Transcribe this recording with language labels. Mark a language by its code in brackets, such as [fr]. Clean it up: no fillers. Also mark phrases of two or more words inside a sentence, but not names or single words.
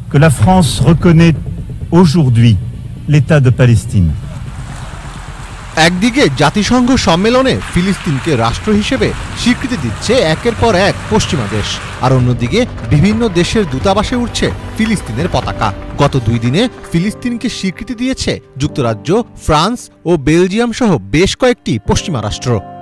[fr] que la France reconnaît aujourd'hui l'État de Palestine. [bn] একদিকে জাতিসংঘ সম্মেলনে ফিলিস্তিনকে রাষ্ট্র হিসেবে স্বীকৃতি দিচ্ছে একের পর এক পশ্চিমা দেশ, আর অন্যদিকে বিভিন্ন দেশের দূতাবাসে উঠছে ফিলিস্তিনের পতাকা। গত 2 দিনে ফিলিস্তিনকে স্বীকৃতি দিয়েছে যুক্তরাজ্য, ফ্রান্স ও বেলজিয়াম সহ বেশ কয়েকটি পশ্চিমা রাষ্ট্র।